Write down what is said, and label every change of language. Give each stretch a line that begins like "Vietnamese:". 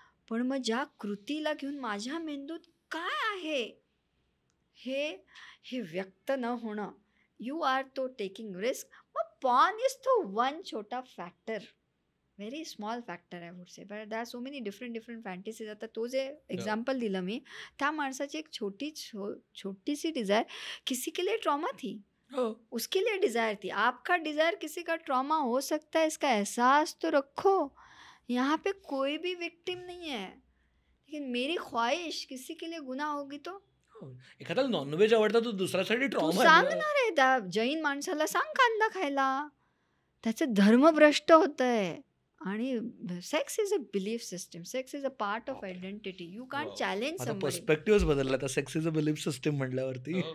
Marathi: पण मग ज्या कृतीला घेऊन माझ्या मेंदूत काय आहे हे हे व्यक्त न होणं,
English: You are तो taking risk. मग porn is तो वन छोटा factor, very small factor I would say, but there are so many different fantasies.
Marathi: आता तो जे एग्जाम्पल दिलं मी, त्या माणसाची
Hindi: एक छोटी सी डिज़ायर किसी के लिए ट्रॉमा थी, उसके लिए डिज़ायर थी. आपका डिज़ायर किसी का ट्रॉमा हो सकता है, इसका एहसास तो रखो. यहाँ पे कोई भी विक्टिम नहीं है, लेकिन मेरी ख्वाहिश किसी के लिए गुनाह होगी तो
Marathi: एखाद्याला नॉनव्हेज आवडतं तो दुसऱ्यासाठी तू ट्रॉमा सांग ना रे, त्या जैन माणसाला सांग कांदा खायला. त्याचं धर्मभ्रष्ट होतंय. आणि
English: Sex is a belief system, sex is a part of identity. You can't challenge
Marathi: आता
English: Somebody.
Marathi: पर्स्पेक्टिव्ह बदलला आता
English: sex is a belief system
Marathi: म्हटल्यावरती.